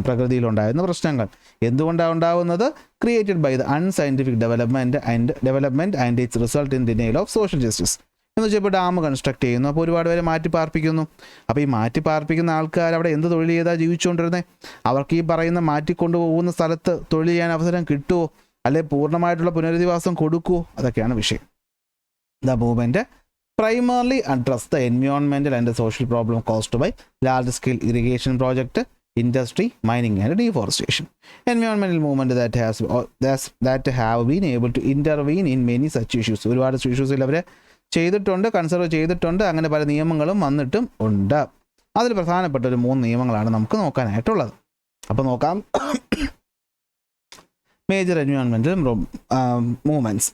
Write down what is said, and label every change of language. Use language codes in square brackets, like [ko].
[ml] പ്രകൃതിയിലുണ്ടായിരുന്ന പ്രശ്നങ്ങൾ എന്തുകൊണ്ടാണ് ഉണ്ടാകുന്നത്? [en] Created by the unscientific development and its result in denial of social justice. [ml] എന്ന് വെച്ചാൽ ഇപ്പോൾ ഡാം കൺസ്ട്രക്ട് ചെയ്യുന്നു, അപ്പോൾ ഒരുപാട് പേരെ മാറ്റി പാർപ്പിക്കുന്നു. അപ്പോൾ ഈ മാറ്റി പാർപ്പിക്കുന്ന ആൾക്കാർ അവിടെ എന്ത് തൊഴിൽ ചെയ്താൽ ജീവിച്ചുകൊണ്ടിരുന്നത്? അവർക്ക് ഈ പറയുന്ന മാറ്റിക്കൊണ്ടുപോകുന്ന സ്ഥലത്ത് തൊഴിൽ ചെയ്യാൻ അവസരം കിട്ടുമോ? അല്ലെ പൂർണ്ണമായിട്ടുള്ള പുനരധിവാസം കൊടുക്കുമോ? അതൊക്കെയാണ് വിഷയം. [en] The movement primarily address the environmental and the social problem caused by large-scale irrigation project, industry, mining and deforestation. Environmental movement that have been able to intervene in many such issues. [ml] ഒരുപാട് ഇഷ്യൂസിൽ അവർ ചെയ്തിട്ടുണ്ട്, conserve ചെയ്തിട്ടുണ്ട്. അങ്ങനെ പല നിയമങ്ങളും വന്നിട്ടും ഉണ്ട്. അതിൽ പ്രധാനപ്പെട്ട ഒരു 3 നിയമങ്ങളാണ് നമുക്ക് നോക്കാനായിട്ടുള്ളത്. അപ്പോൾ നോക്കാം. [en] Major environmental movements.